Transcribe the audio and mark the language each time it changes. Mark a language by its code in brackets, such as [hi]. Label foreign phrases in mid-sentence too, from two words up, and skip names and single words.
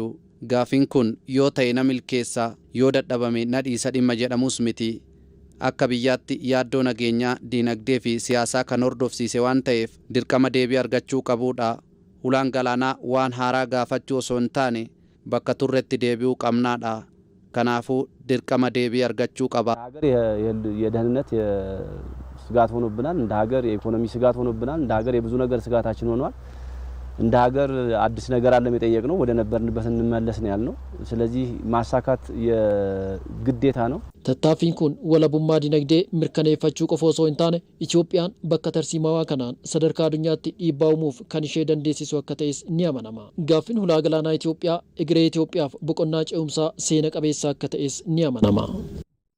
[om] Gaafin kun yoo ta'e na milkeessa yoo dadhabame na dhiisa dhimma jedhamus miti. Akka biyyaatti yaaddoo nageenyaa diinagdee fi siyaasaa kan hordofsiise waan ta'eef dirqama deebii argachuu qabuudha. Ulaan galaanaa waan haaraa gaafachuu osoo hin taane bakka turretti deebi'uu qabnaadha. Kanaafuu dirqama deebii argachuu qaba. [am] ሀገር የደህንነት ስጋት ሆኖብናል፣ እንደ ሀገር የኢኮኖሚ ስጋት ሆኖብናል፣ እንደ ሀገር የብዙ ነገር ስጋታችን ሆኗል። እንደ ሀገር አዲስ ነገር አለ መጠየቅ ነው ወደ ነበርንበት እንመለስ ነው ያልነው። ስለዚህ ማሳካት የግዴታ ነው። [om] tattaaffiin kun walabummaa dinagdee mirkaneeffachuu qofa osoo hin taane Itoophiyaan bakka tarsiimawaa kanaan sadarkaa addunyaatti dhiibbaa uumuuf kan ishee dandeessisu akka ta'es ni amanama. Gaaffiin hulaa galaanaa Itoophiyaa egeree Itoophiyaaf boqonnaa ce'umsaa seena qabeessa akka ta'es ni amanama.